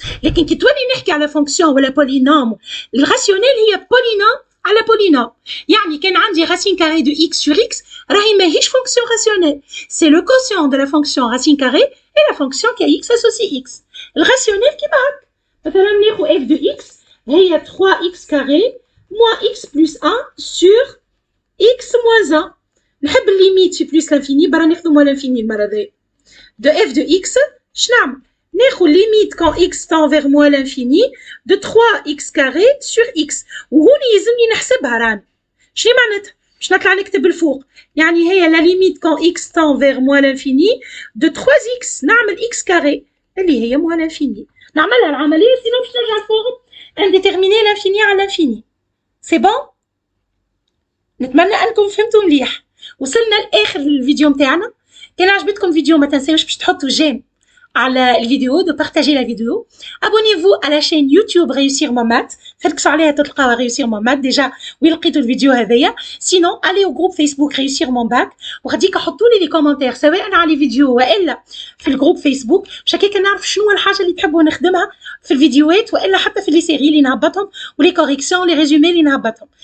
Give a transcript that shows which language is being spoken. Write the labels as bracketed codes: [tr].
[ar] لكن كي تولي نحكي على فونكسيون ولا بولينوم الراسيونيل هي بولينوم على بولينوم. يعني كان عندي [fr] racine carrée de x sur x [ar] راهي ماهيش فونكسيون راسيونيل. [fr] سي لو كوسيون دو لا فونكسيون racine carrée et la fonction qui a x associé x. [ar] الراسيونيل كيما هكا. [fr] مثلا ناخذ f de x هي 3x carré moins x plus 1 sur x moins 1. [ar] نحب الليميت في plus l'infini برا ناخذ moins l'infini المرة ذي. [fr] de f de x [ar] شنعمل؟ ناخذ [fr] limite quand x tend vers moins l'infini de 3x carré sur x. [ar] وهوني يلزمني نحسبها راني. شنو معناتها؟ باش نطلع نكتب الفوق. يعني هي [fr] la limite quand x tend vers moins l'infini de 3x نعمل x carré اللي هي moins l'infini. [ar] نعملها العملية سينو باش نرجع الفوق [fr] indéterminer l'infini على l'infini. [ar] سي بون؟ نتمنى انكم فهمتوا مليح. وصلنا لاخر الفيديو نتاعنا. كان عجبتكم الفيديو ما تنساوش باش تحطوا جيم على الفيديو [fr] de partager la vidéo. Abonnez-vous à la chaîne YouTube Réussir mon math. [ar] فلكسوا عليها تلقاوها Réussir mon math déjà وين لقيتوا الفيديو هذايا. Sinon allez au groupe Facebook Réussir mon bac وغاديك حطوا لي كومونتير سواء على الفيديو والا في الجروب فيسبوك باش هكاك نعرف شنو الحاجه اللي تحبوا نخدمها في الفيديوهات والا حتى في لي سيري اللي نهبطهم ولي كوريكسيون لي ريزومي اللي نهبطهم.